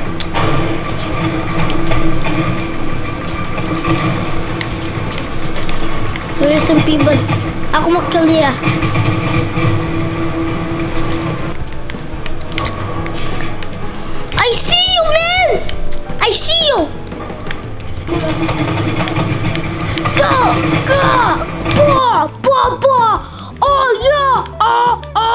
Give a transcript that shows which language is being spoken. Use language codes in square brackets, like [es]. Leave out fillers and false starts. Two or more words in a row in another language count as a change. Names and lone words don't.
[en] There are some people. [id] Aku mau kill dia. [en] I see you, man! I see you! Go! Go! Bo! Oh yeah!